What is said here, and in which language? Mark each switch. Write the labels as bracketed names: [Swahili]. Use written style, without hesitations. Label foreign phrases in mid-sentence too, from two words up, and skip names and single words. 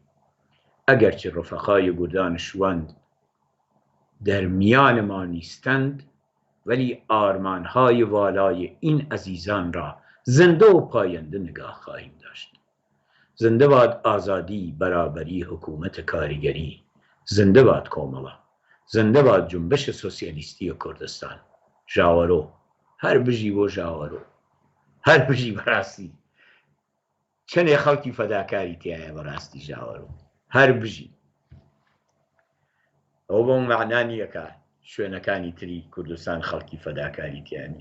[Persian] اگرچه رفقای گردان شوان در میان ما نیستند، ولی آرمانهای والای این عزیزان را زنده و پاینده نگاه خواهیم داشت. زنده باد آزادی، برابری، حکومت کارگری. زنده باد کۆمەڵە. زنده باد جنبش سوسیالیستی کوردستان. [Central Kurdish] ژاوەرۆ، هەر بژی بۆ ژاوەرۆ، هەر بژی بەڕاستی چەندێ خەڵکی فەداکاری تایە بەڕاستی ژاوەرۆ، هەر بژی. ئەو بۆ مەعنا نییەکە شوێنەکانی تری کوردستان خەڵکی فەداکاری تیانە.